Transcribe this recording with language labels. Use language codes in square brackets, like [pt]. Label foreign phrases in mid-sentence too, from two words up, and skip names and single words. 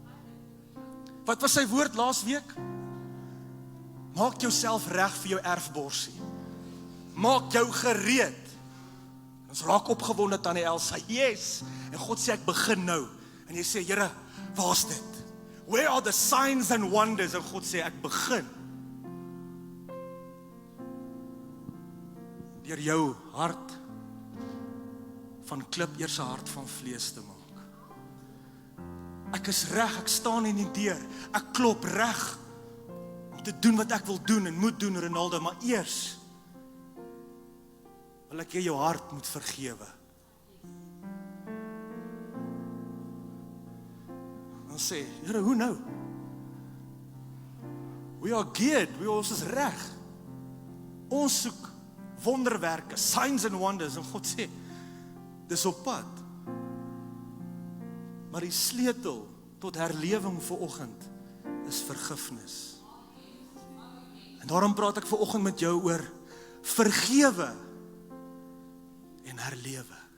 [af] Wat was sy woord laas week? Maak jouself reg vir jou erfborsie. Maak jou gereed. Ons raak opgewonde aan die El sê, yes. En God sê, ek begin nou. En jy sê, Here, waar's dit? [en] Where are the signs and wonders? [af] En God sê, ek begin. Deur jou hart van klip eers 'n hart van vlees te maak. Ek is reg, ek staan in die deur. Ek klop reg om te doen wat ek wil doen en moet doen, Ronaldo, maar eers wil ek jou hart moet vergewe. Dan sê, Here, hoe nou? [en] We are geared, [af] ons is reg. Ons soek wonderwerke, [en] signs and wonders, [af] en God sê, dis op pad. Maar die sleutel tot herlewing vanoggend is vergifnis. En daarom praat ek vanoggend met jou oor vergewe en herlewe.